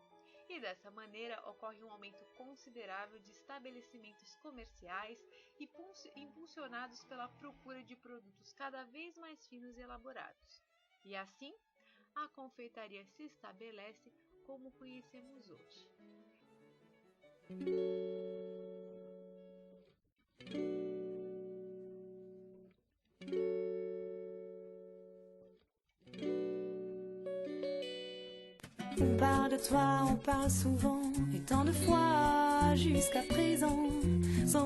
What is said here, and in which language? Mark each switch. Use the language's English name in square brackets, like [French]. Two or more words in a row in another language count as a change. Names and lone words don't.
[Portuguese] E dessa maneira ocorre um aumento considerável de estabelecimentos comerciais impulsionados pela procura de produtos cada vez mais finos e elaborados. E assim, a confeitaria se estabelece como conhecemos hoje. [French] On parle de toi, on parle souvent, et tant de fois jusqu'à présent, sans